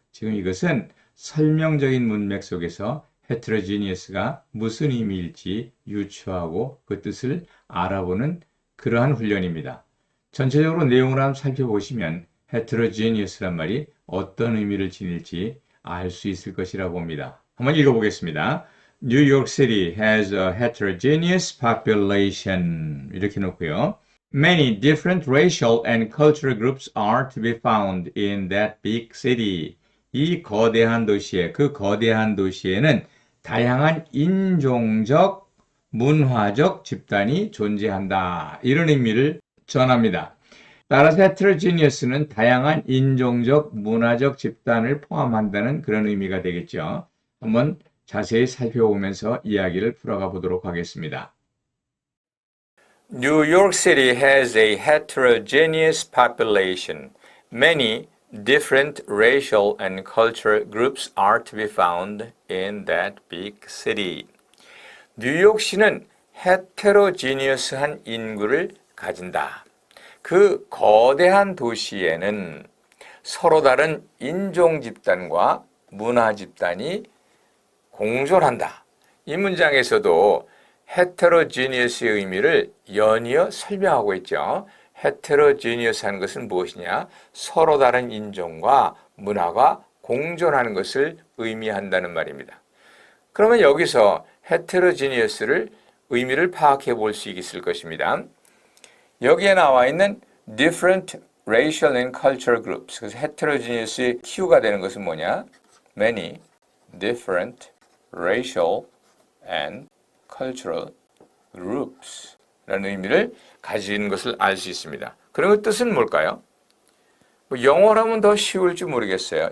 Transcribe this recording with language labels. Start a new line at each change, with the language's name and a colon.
Korean: 지금 이것은 설명적인 문맥 속에서 heterogeneous가 무슨 의미일지 유추하고 그 뜻을 알아보는 그러한 훈련입니다. 전체적으로 내용을 한번 살펴보시면 heterogeneous란 말이 어떤 의미를 지닐지 알 수 있을 것이라고 봅니다. 한번 읽어보겠습니다.
English: New York City has a heterogeneous population.
Korean: 이렇게 놓고요.
English: Many different racial and cultural groups are to be found in that big city.
Korean: 이 거대한 도시에, 그 거대한 도시에는 다양한 인종적, 문화적 집단이 존재한다. 이런 의미를 전합니다. 따라서 heterogeneous는 다양한 인종적, 문화적 집단을 포함한다는 그런 의미가 되겠죠. 한번 자세히 살펴보면서 이야기를 풀어가 보도록 하겠습니다.
English: New York City has a heterogeneous population. Many different racial and cultural groups are to be found in that big city.
Korean: 뉴욕시는 헤테로지니어스한 인구를 가진다. 그 거대한 도시에는 서로 다른 인종 집단과 문화 집단이 공존한다. 이 문장에서도 헤테로지니어스의 의미를 연이어 설명하고 있죠. 헤테로지니어스 하는 것은 무엇이냐? 서로 다른 인종과 문화가 공존하는 것을 의미한다는 말입니다. 그러면 여기서 헤테로지니어스를 의미를 파악해 볼 수 있을 것입니다.
English: 여기에 나와 있는 different racial and cultural groups.
Korean: 그래서 헤테로지니어스의 Q가 되는 것은 뭐냐?
English: Many different racial and cultural groups
Korean: 라는 의미를 가지는 것을 알 수 있습니다. 그러면 뜻은 뭘까요? 영어로 하면 더 쉬울지 모르겠어요.